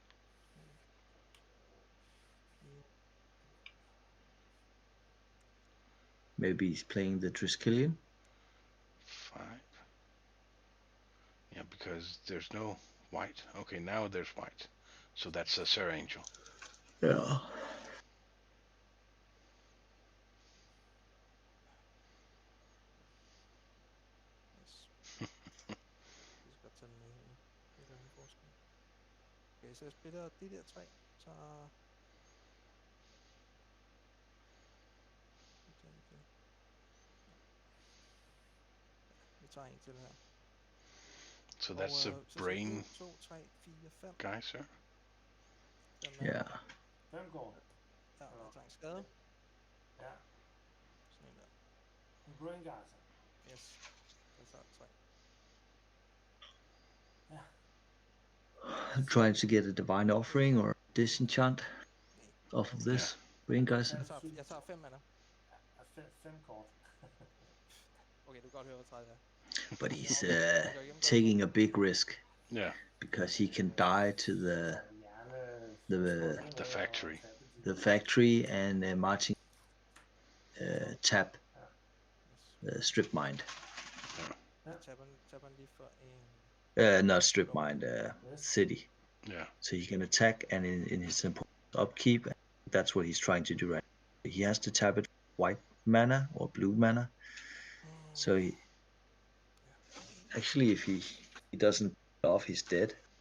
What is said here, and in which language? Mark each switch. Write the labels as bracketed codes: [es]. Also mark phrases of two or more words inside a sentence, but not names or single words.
[en] Maybe he's playing the Triskelion? 5. Yeah, because there's no white. Okay, now there's white. So that's a Sir Angel. Yeah. [da] Okay, så jeg spiller de der 3, så... Vi tager en til her. [en] So that's a brain 2, 3, 4, 5. guy, sir? Yeah. [da] 5 går. Ja, jeg tager en skade. Ja. Sådan en der. En [en] brain guy, [da] så. Yes. Jeg tager 3. Ja. [en] I'm trying to get a divine offering or disenchant. off of this. [da] Hvad er guys? Jeg tager 5 mana. 5 kort. Okay, du kan godt høre, hvad træet er. [en] But he's taking a big risk. Yeah. Because he can die to the factory and Martin tap strip mine. [da] Tapper lige for en... [en] Not strip mine, city. Yeah. So he can attack, and in his upkeep, that's what he's trying to do right now. He has to tap it white mana or blue mana. So he actually, if he doesn't off, he's dead.